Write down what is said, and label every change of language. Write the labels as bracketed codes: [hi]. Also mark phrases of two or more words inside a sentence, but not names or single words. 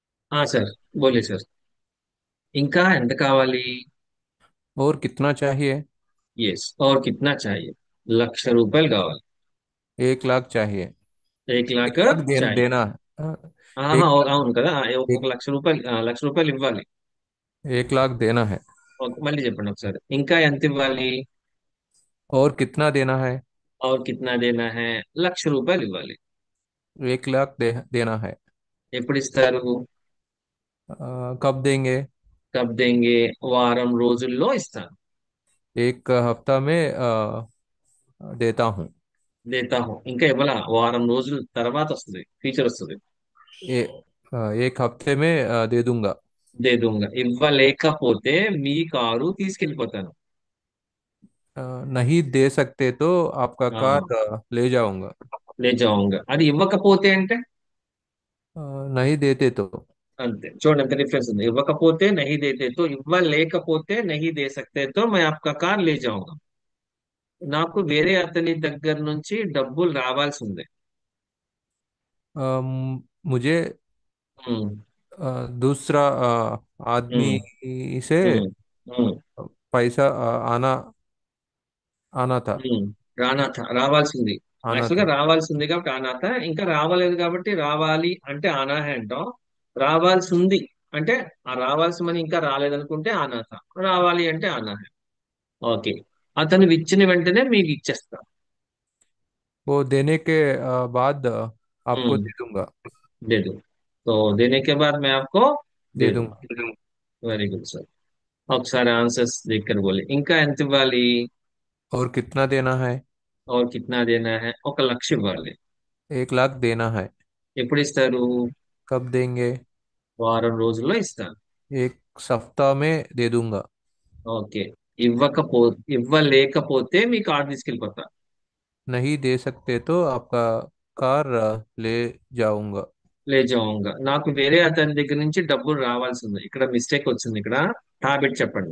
[te] సార్. बोलिए సార్. ఇంకా ఎంత కావాలి? [hi] और कितना चाहिए? ఎస్. और कितना चाहिए? ₹1,00,000 కావాలి. 1 लाख चाहिए। 1 लाख 1 लाख चाहिए. देना है। हाँ, ఆహా, एक लाख [te] అవును కదా. ఒక [hi] एक [te] ₹1,00,000, ₹1,00,000 ఇవ్వాలి. [hi] 1 लाख देना है। [te] మళ్ళీ చెప్పండి ఒకసారి. ఇంకా ఎంత ఇవ్వాలి? [hi] और कितना देना है? और कितना देना है? ₹1,00,000 ఇవ్వాలి. 1 लाख देना है। [te] ఎప్పుడు ఇస్తారు? [hi] कब देंगे? कब देंगे? [te] వారం రోజుల్లో ఇస్తాను. [hi] 1 हफ्ता में देता हूँ। देता हूँ. [te] ఇంకా ఇవ్వాల. వారం రోజుల తర్వాత వస్తుంది, ఫీచర్ వస్తుంది. [hi] 1 हफ्ते में दे दूंगा। दे दूंगा. [te] ఇవ్వలేకపోతే మీ కారు తీసుకెళ్ళిపోతాను. [hi] नहीं दे सकते तो आपका ఆ, कार ले जाऊंगा। ले जाऊंगा. [te] అది ఇవ్వకపోతే అంటే? [hi] नहीं देते तो [te] అంతే. చూడండి ఎంత డిఫరెన్స్ ఉంది. ఇవ్వకపోతే [hi] नहीं देते तो, ఇవ్వలేకపోతే नहीं दे सकते तो मैं आपका कार ले जाऊंगा. [te] నాకు వేరే అతని దగ్గర నుంచి డబ్బులు రావాల్సి ఉంది. [hi] मुझे ఉమ్, दूसरा ఉమ్, आदमी से ఉమ్, ఉమ్, पैसा आना आना था। [te] రానాథ. రావాల్సింది. [hi] आना [te] యాక్చువల్ గా [hi] था। [te] రావాల్సింది కాబట్టి ఆనాథ. ఇంకా రావాలేదు కాబట్టి రావాలి అంటే ఆనాహే అంటాం. రావాల్సి ఉంది అంటే, ఆ రావాల్సి మని ఇంకా రాలేదనుకుంటే ఆనాథ. రావాలి అంటే ఆనాహే. ఓకే. అతను ఇచ్చిన వెంటనే మీకు ఇచ్చేస్తా. [hi] वो देने के बाद आपको हम्म, दे दूंगा। दे दो. तो देने के बाद मैं आपको दे दे दूंगा। दूंगा. [te] వెరీ గుడ్ సార్. ఒకసారి ఆన్సర్స్ దగ్గర పోలే. ఇంకా ఎంత ఇవ్వాలి? [hi] और कितना देना है? और कितना देना है? 1,00,000 ఇవ్వాలి. 1 लाख देना है। [te] ఎప్పుడు ఇస్తారు? [hi] कब देंगे? [te] వారం రోజుల్లో ఇస్తాను. [hi] 1 सप्ताह में दे दूंगा। [te] ఓకే. ఇవ్వకపో ఇవ్వలేకపోతే మీ కార్డు తీసుకెళ్ళిపోతా. [hi] नहीं दे सकते तो आपका कार ले जाऊंगा। ले जाऊंगा. [te] నాకు వేరే అతని దగ్గర నుంచి డబ్బులు రావాల్సింది. ఇక్కడ మిస్టేక్ వచ్చింది. ఇక్కడ టాబెట్ చెప్పండి.